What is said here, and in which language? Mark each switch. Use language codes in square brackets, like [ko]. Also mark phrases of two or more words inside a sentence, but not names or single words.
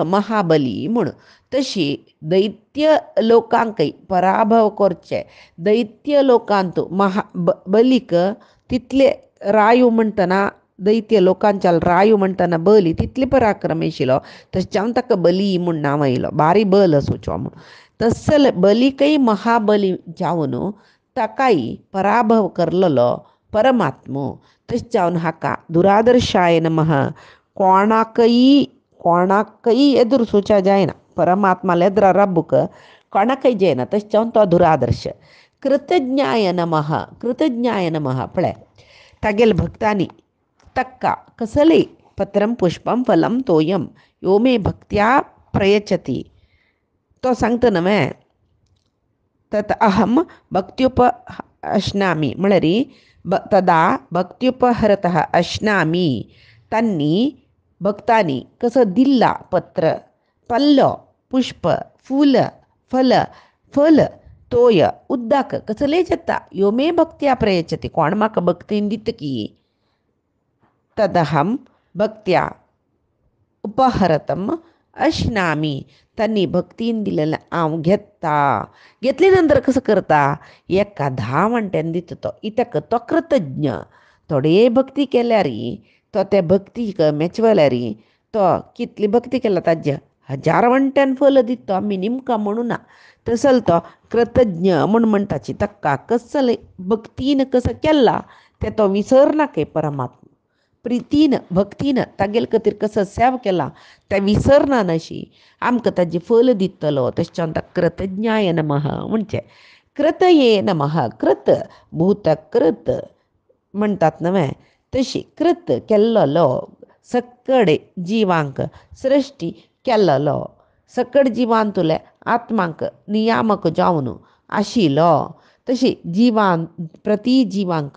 [kok] महाबली म्हूण तशी दैत्य लोकांकय पराभव करचे दैत्य लोकांत बलीक तितले रायो म्हणटना दैत्य लोकांच्या रायो म्हणटना बली तितले पराक्रम आशिल्लो तशें जावन ताका बली म्हूण नांव आयलो भारी बल असोचो म्हूण तसल बलीकय महाबली जावन ताकाय पराभव करलेलो परमात्मो तशें जावन हाका [sa] दुरादर्शाय नमः [kok] कोणाकय एदूर सुचा जायना परमात्माला एद्रा रब्बूक कोणाकय जायना तशें जावन तो दुरादर्श [sa] कृतज्ञाय नमः [kok] पळय तागेल भक्तांनी तक्का कसले [sa] पत्रम पुष्पम फलम तोयम यो मे भक्त्या प्रयच्छति [kok] तो सांगता [sa] नवे तत अहम भक्त्युप अश्नामी [kok] म्हळ्यार [sa] तदा भक्त्युपहरतः अश्नामी [kok] तांणी भक्तांनी कसं दिल्ला पत्र पल्लो पुष्प फूल फल तोय उद्दाक कसले जाता [sa] यो मे भक्त्या प्रयच्छति [kok] कोण म्हाका भक्तीन दितकी [sa] तदहम भक्त्या उपहरतम अश्नामी [kok] त्यांनी भक्तीन दिलेलं हांव घेतले नंतर कसं करता एका 10 वंट्यान दिता तो इतक तो कृतज्ञ थोडे भक्ती केल्यारी तो त्या भक्तीक मेचवल्यारी तो कितली भक्ती केला ताज्या 1000 वंट्यान फल दिता आमी निमका म्हणू ना तसल तो कृतज्ञ म्हणटाची तक्का कसले भक्तीन कसं केला ते तो विसरना के परमात्मा प्रितीन भक्तीन तागेल खातीर कसो सेव केला ते विसरना नशी आमकां ताजें फल दितलो तशें जावन ताका [sa] कृतज्ञाय नमः [kok] म्हणचे [sa] कृतये नमः [kok] कृत भूतकृत म्हणटात न्हय तशी कृत केल्लो सकड जिवांक सृश्टी केल्लो सकड जिवांतुले आत्मांक नियामक जावन आशिल्लो तशी जिवान प्रति जिवांक